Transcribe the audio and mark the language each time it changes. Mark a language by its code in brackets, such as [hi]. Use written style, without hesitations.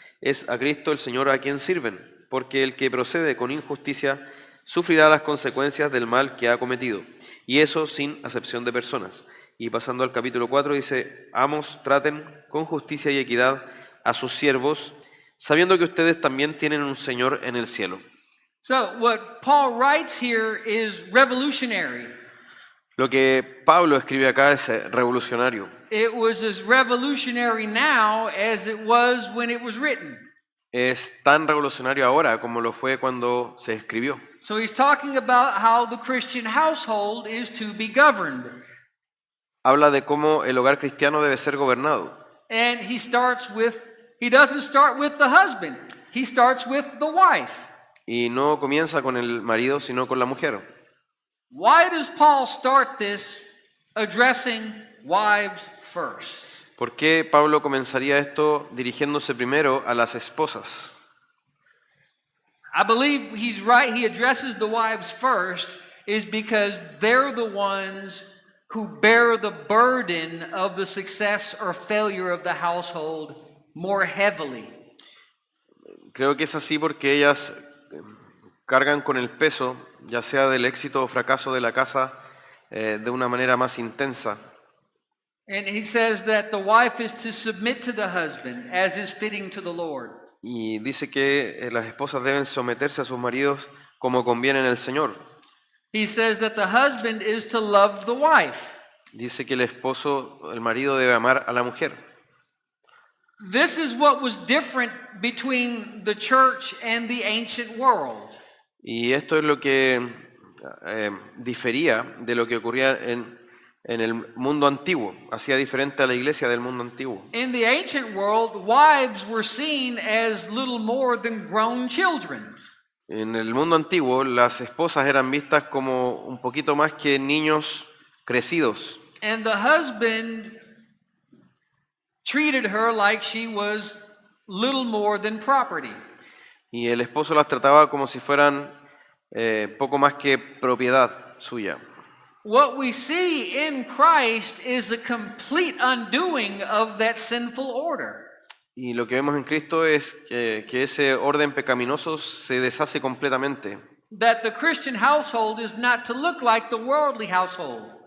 [es] Es a Cristo el Señor a quien sirven, porque el que procede con injusticia sufrirá las consecuencias del mal que ha cometido, y eso sin acepción de personas. Y pasando al capítulo 4 dice, amos, traten con justicia y equidad a sus siervos, sabiendo que ustedes también tienen un Señor en el cielo. [en] So, what Paul writes here is revolutionary. [es] Lo que Pablo escribe acá es revolucionario. [en] It was as revolutionary now as it was when it was written. [es] Es tan revolucionario ahora como lo fue cuando se escribió. [en] So, he's talking about how the Christian household is to be governed. [es] Habla de cómo el hogar cristiano debe ser gobernado. [en] And he doesn't start with the husband, he starts with the wife. [es] Y no comienza con el marido, sino con la mujer. [en] Why does Paul start this addressing wives first? [es] ¿Por qué Pablo comenzaría esto dirigiéndose primero a las esposas? [en] I believe he's right. He addresses the wives first is because they're the ones who bear the burden of the success or failure of the household more heavily. [es] Creo que es así porque ellas cargan con el peso, ya sea del éxito o fracaso de la casa, de una manera más intensa. [en] And he says that the wife is to submit to the husband as is fitting to the Lord. [es] Y dice que las esposas deben someterse a sus maridos como conviene en el Señor. [en] He says that the husband is to love the wife. [es] Dice que el esposo, el marido debe amar a la mujer. [en] This is what was different between the church and the ancient world. [es] Y esto es lo que difería de lo que ocurría en el mundo antiguo, hacía diferente a la iglesia del mundo antiguo. [en] In the ancient world, wives were seen as little more than grown children. [es] En el mundo antiguo, las esposas eran vistas como un poquito más que niños crecidos. [en] And the husband treated her like she was little more than property. [es] Y el esposo las trataba como si fueran poco más que propiedad suya. [en] What we see in Christ is a complete undoing of that sinful order. [es] Y lo que vemos en Cristo es que ese orden pecaminoso se deshace completamente. [en] That the Christian household is not to look like the worldly household.